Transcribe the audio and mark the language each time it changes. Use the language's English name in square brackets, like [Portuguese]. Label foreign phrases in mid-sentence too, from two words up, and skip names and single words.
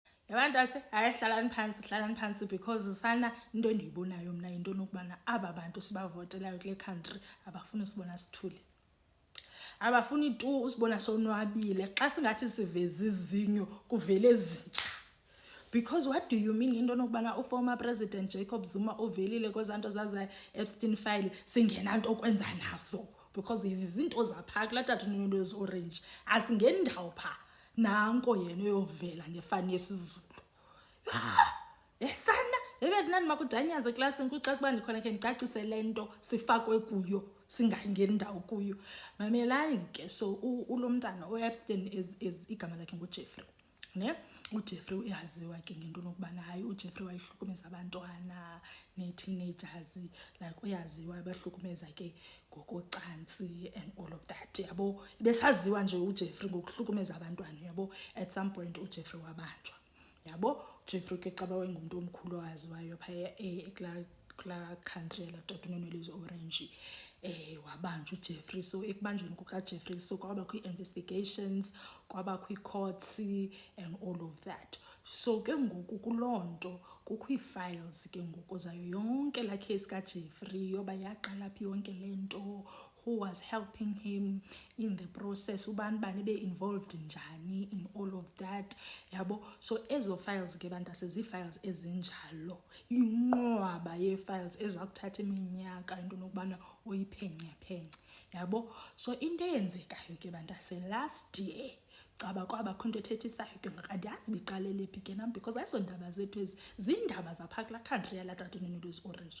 [Xhosa] yabantu ayihlalani phansi because sana into endiyibonayo mna into nokubana aba bantu sibavotelayo kule country abafuni usibona sithule, abafuni tu usibona sonwabile xa singathi siveza izinyo kuvele ezintsha. [English] Because what do you mean [Xhosa] into nokubana [English] uformer president [Xhosa] Jacob Zuma uvelile kwezanto zaza Epstein file singenanto okwenza naso? Because izinto zapha kulaa tatomncinci wezi-orange asingeni ndawo phaa, nanko yena uyovela ngefani yesizulu. Yesana ebendinani makudanyaze eklasini kucaca ukuba ndikhona khe ndicacise le nto sifakwe kuyo singangeni ndawo kuyo. Mamelani ke, so ulo mntana u-Epstein igama lakhe nguJeffrey, ne? uJeffrey uyaziwa ke ngento nokubana hayi uJeffrey wayehlukumeza abantwana nee-teenagers, like uyaziwa abahlukumeza ke ngokocansi [English] and all of that, [Xhosa] yabo. Besaziwa nje uJeffrey ngokuhlukumeza abantwana, yabo. [English] At some point [Xhosa] uJeffrey wabanjwa, yabo. uJeffrey ke caba wayengumuntu omkhulu owaziwayo phaya kulaa country yalatatunene lezi-orange, wabanjwa uJeffrey. So ekubanjweni kukaJeffrey so kwabakho ii-investigations, kwabakho ii-courts [English] and all of that. [Xhosa] So ke ngoku kuloo nto kukho ii-files ke ngoku zayo yonke laa case kaJeffrey yoba yaqala phi yonke le nto, [English] who was helping him in the process, [Xhosa] ubani bani be-involved njani [English] in all of that, [Xhosa] yabo. So ezo files ke bantu asezii-files ezinjalo, inqwaba yee-files eza kuthatha iminyaka into nokubana uyiphenye, yabo. So into eyenzekayo ke bantu [English] last year [Xhosa] caba kwabakho into ethethisayo ke ngoku andiyazi biqalele phi ke nam because ayizo ndaba zethu ezi, ziindaba zaphaa kulaa country yalatatunene lwezi-orange.